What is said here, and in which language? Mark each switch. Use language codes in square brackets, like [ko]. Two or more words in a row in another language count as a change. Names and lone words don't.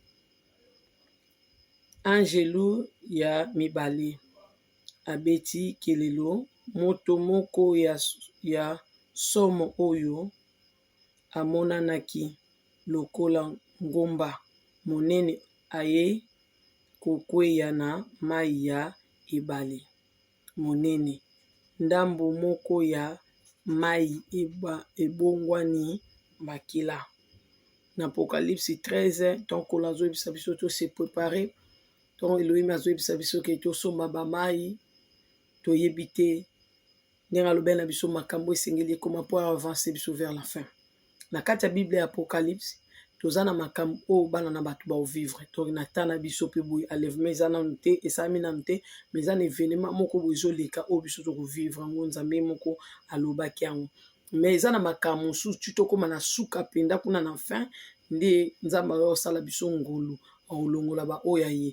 [ln] Angelu ya mibale abeti kelelo, moto moko ya somo oyo amonanaki lokola ngomba monene aye kokweya na mai ya ebale monene. Ndambo moko ya mai ebongwani makila. Na Apocalypse 13, [fr] donc on a [ln] biso to [fr] se préparer. [ln] Donc Elohim azoyebisa biso ke tosomba bamai toyebi te ndenge alobi na biso makambo esengeli ekoma mpo avancer biso [fr] vers la fin. [ln] Na kati ya Bible ya Apocalypse toza na makambo oyo bana na bato baovivre. Donc na temps na biso mpe boye enlèvement eza nanu te, esalami nanu te, mais eza na événement moko boye ezoleka oyo biso tokovivre yango nzambe moko alobaki yango. Mais eza na makambo mosusu ti tokóma na suka mpenza kuna na fin nde nzambe osala biso ngolu olongola baoyo ye.